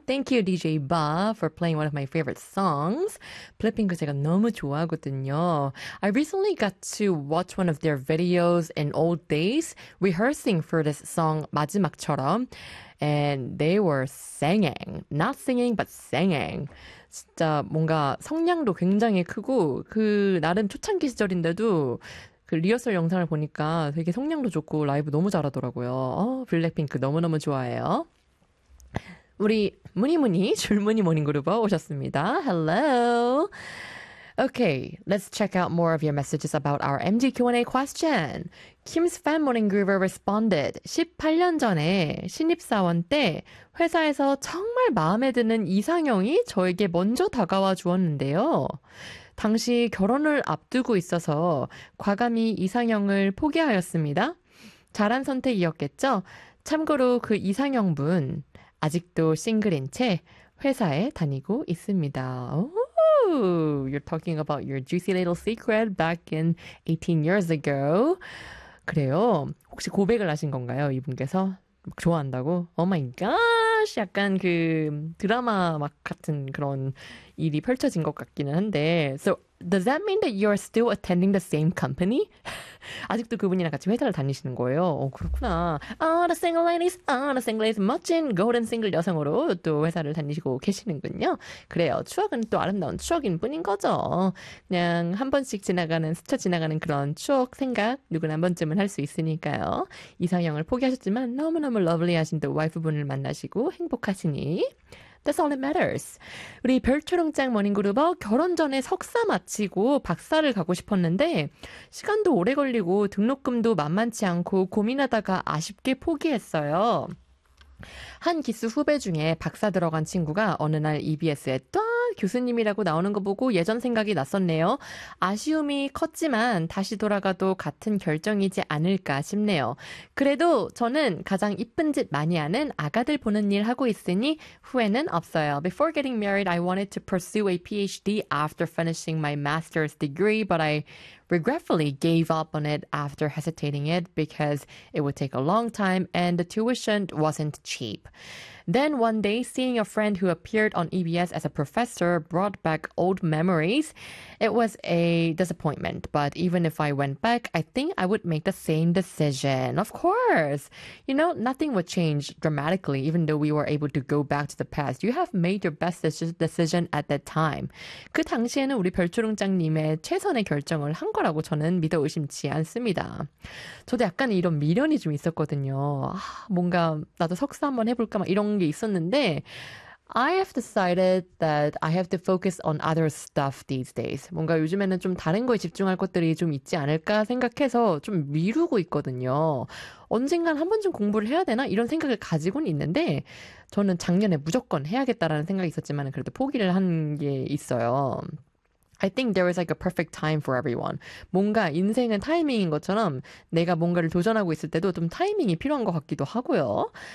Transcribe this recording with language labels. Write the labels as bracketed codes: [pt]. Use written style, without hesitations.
[en] Thank you, DJ Ba, for playing one of my favorite songs. [ko] Black Pink 제가 너무 좋아하거든요. [en] I recently got to watch one of their videos in old days, rehearsing for this song 마지막처럼. And they were singing, not singing, but singing. [ko] 진짜 뭔가 성량도 굉장히 크고 그 나름 초창기 시절인데도 그 리허설 영상을 보니까 되게 성량도 좋고 라이브 너무 잘하더라고요. 어, 블랙핑크 너무너무 좋아해요. 우리 무니무니 줄무늬 모닝그룹어 오셨습니다. [en] Hello! Okay, let's check out more of your messages about our MG Q&A question. Kim's fan morning groover responded, [ko] 18년 전에 신입사원 때 회사에서 정말 마음에 드는 이상형이 저에게 먼저 다가와 주었는데요. 당시 결혼을 앞두고 있어서 과감히 이상형을 포기하였습니다. 잘한 선택이었겠죠? 참고로 그 이상형분 아직도 싱글인 채 회사에 다니고 있습니다. [en] You're talking about your juicy little secret back in 18 years ago. [ko] 그래요? 혹시 고백을 하신 건가요? 이분께서? 막 좋아한다고? [en] Oh my gosh! [ko] 약간 그 드라마 막 같은 그런 일이 펼쳐진 것 같기는 한데. [en] So, does that mean that you are still attending the same company? [ko] 아직도 그분이랑 같이 회사를 다니시는 거예요? 어, 그렇구나. [en] All the single ladies, all the single ladies, [ko] 멋진 golden single 여성으로 또 회사를 다니시고 계시는군요. 그래요. 추억은 또 아름다운 추억인 뿐인 거죠. 그냥 한 번씩 지나가는, 스쳐 지나가는 그런 추억, 생각 누구나 한 번쯤은 할 수 있으니까요. 이상형을 포기하셨지만 너무너무 러블리하신 또 와이프분을 만나시고 행복하시니. [en] That's all that matters. [ko] 우리 별초롱짱 모닝그룹어 결혼 전에 석사 마치고 박사를 가고 싶었는데 시간도 오래 걸리고 등록금도 만만치 않고 고민하다가 아쉽게 포기했어요. 한 기수 후배 중에 박사 들어간 친구가 어느 날 EBS에 또 교수님이라고 나오는 거 보고 예전 생각이 났었네요. 아쉬움이 컸지만 다시 돌아가도 같은 결정이지 않을까 싶네요. 그래도 저는 가장 이쁜 짓 많이 하는 아가들 보는 일 하고 있으니 후회는 없어요. [en] Before getting married, I wanted to pursue a PhD after finishing my master's degree, but I regretfully gave up on it after hesitating it because it would take a long time and the tuition wasn't cheap. Then one day, seeing a friend who appeared on EBS as a professor brought back old memories. It was a disappointment, but even if I went back, I think I would make the same decision. Of course! You know, nothing would change dramatically, even though we were able to go back to the past. You have made your best decision at that time. [ko] 그 당시에는 우리 별초롱장님의 최선의 결정을 한 거라고 저는 믿어 의심치 않습니다. 저도 약간 이런 미련이 좀 있었거든요. 아, 뭔가 나도 석사 한번 해볼까 막 이런 게 있었는데 [en] I have decided that I have to focus on other stuff these days. [ko] 뭔가 요즘에는 좀 다른 거에 집중할 것들이 좀 있지 않을까 생각해서 좀 미루고 있거든요. 언젠간 한 번쯤 공부를 해야 되나? 이런 생각을 가지고는 있는데 저는 작년에 무조건 해야겠다라는 생각이 있었지만 그래도 포기를 한 게 있어요. [en] I think there is like a perfect time for everyone. [ko] 뭔가 인생은 타이밍인 것처럼 내가 뭔가를 도전하고 있을 때도 좀 타이밍이 필요한 것 같기도 하고요.